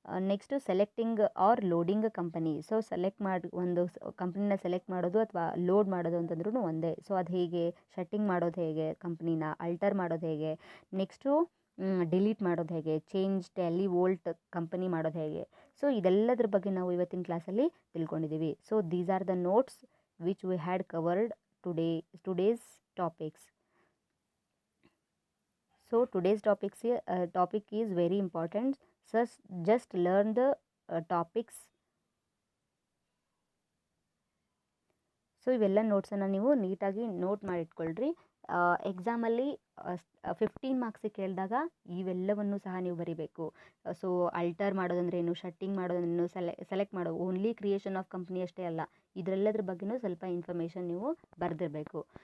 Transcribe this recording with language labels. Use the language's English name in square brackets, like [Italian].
[Kannada] Next selecting R loading company. So ಒಂದು ಕಂಪ್ನಿನ select ಮಾಡೋದು ಅಥವಾ ಲೋಡ್ ಮಾಡೋದು ಅಂತಂದ್ರೂ ಒಂದೇ. ಸೊ ಅದು ಹೇಗೆ, ಶಟ್ಟಿಂಗ್ ಮಾಡೋದು ಹೇಗೆ, ಕಂಪ್ನಿನ ಅಲ್ಟರ್ ಮಾಡೋದು ಹೇಗೆ, ನೆಕ್ಸ್ಟು ಡಿಲೀಟ್ ಮಾಡೋದು ಹೇಗೆ, ಚೇಂಜ್ ಟ್ಯಾಲಿ ವೋಲ್ಟ್ ಕಂಪನಿ ಮಾಡೋದು ಹೇಗೆ. ಸೊ ಇದೆಲ್ಲದ್ರ ಬಗ್ಗೆ ನಾವು ಇವತ್ತಿನ ಕ್ಲಾಸಲ್ಲಿ ತಿಳ್ಕೊಂಡಿದ್ದೀವಿ. [English] So these are the notes which we had covered today's topics. So today's topic is very important. So just learn the topics. [Kannada] So ಇವೆಲ್ಲ ನೋಟ್ಸನ್ನು ನೀವು ನೀಟಾಗಿ ನೋಟ್ ಮಾಡಿಟ್ಕೊಳ್ರಿ. ಎಕ್ಸಾಮಲ್ಲಿ 15 ಮಾರ್ಕ್ಸಿಗೆ ಕೇಳಿದಾಗ ಇವೆಲ್ಲವನ್ನು ಸಹ ನೀವು ಬರೀಬೇಕು. ಸೊ ಅಲ್ಟರ್ ಮಾಡೋದಂದ್ರೆ ಏನು, ಶಟ್ಟಿಂಗ್ ಮಾಡೋದಂದ್ರೇನು, ಸೆಲೆಕ್ಟ್ ಮಾಡೋದು, ಓನ್ಲಿ ಕ್ರಿಯೇಷನ್ ಆಫ್ ಕಂಪ್ನಿ ಅಷ್ಟೇ ಅಲ್ಲ, ಇದರೆಲ್ಲದ್ರ ಬಗ್ಗೆಯೂ ಸ್ವಲ್ಪ ಇನ್ಫಾರ್ಮೇಷನ್ ನೀವು ಬರೆದಿರಬೇಕು.